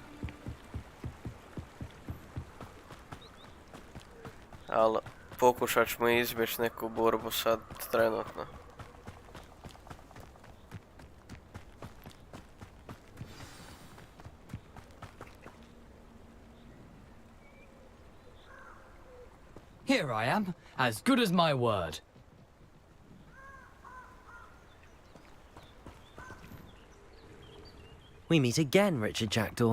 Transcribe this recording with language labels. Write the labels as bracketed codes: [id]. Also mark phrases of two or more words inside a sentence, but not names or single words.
[hr] Ali pokušat ćemo izbjeći neku borbu sad trenutno. [en] Here I am, as good as my word. We meet again, Richard Jackdaw.